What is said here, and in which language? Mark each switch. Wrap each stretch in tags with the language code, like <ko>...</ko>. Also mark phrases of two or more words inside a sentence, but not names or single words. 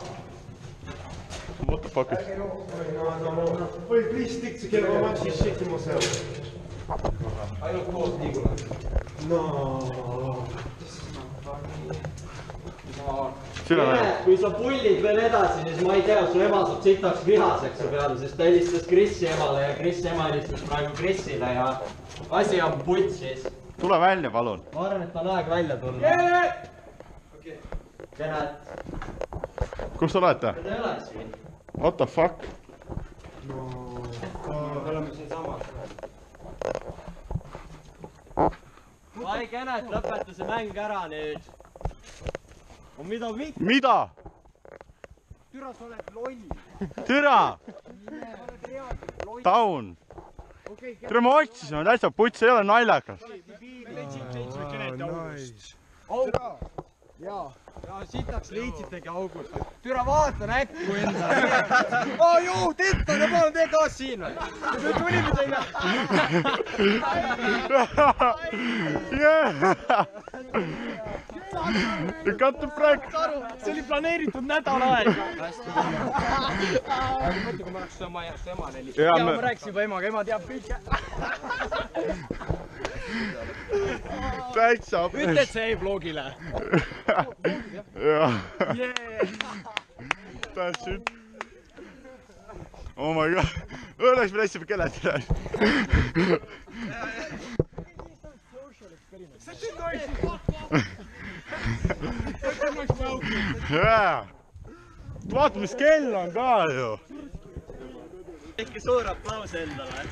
<en>What the fuck is... Wait, please stick together. I'm actually shitting myself.</en> <et>Ainult koos liigume. No. Sina näed. Kui sa pullid veel edasi, siis ma ei tea, su ema saab sitaks vihaseks su peale, sest ta helistas Krissi emale ja Krissi ema helistas praegu Krissile ja asi on putsis. Tule välja, palun. Ma arvan, et on aeg välja tulla. Kened. Kus te olete? Te ei ole siin.</et> <en>What the fuck?</en> <et>Me oleme siin samas. Ai Kened, lõpeta see mäng ära nüüd. Mida? Türa, sa oled loll. Türa! Down! Türa, ma otsisime täitsa puts, ei ole naljakas. Jaa, sitaks leidsitegi august. Türa, vaata näkku endale. Oo, juu, tetta, palun tee taas siin või? Me tulime teile.</et> <en>Cut the prank!</en> <et>See oli planeeritud nädal aega. Mõtle, kui ma oleks su emale helistanud. Jaa, ma rääkisin juba emaga, ema teab kõike. Täitsa. Ütle, et see jäi vlogile. Jaa.</et> <en>That's it. Oh my god.</en> <et>Õnneks me läksime kelledele. Jaa. Vaata, mis kell on ka ju. Ikka suur aplaus endale.</et>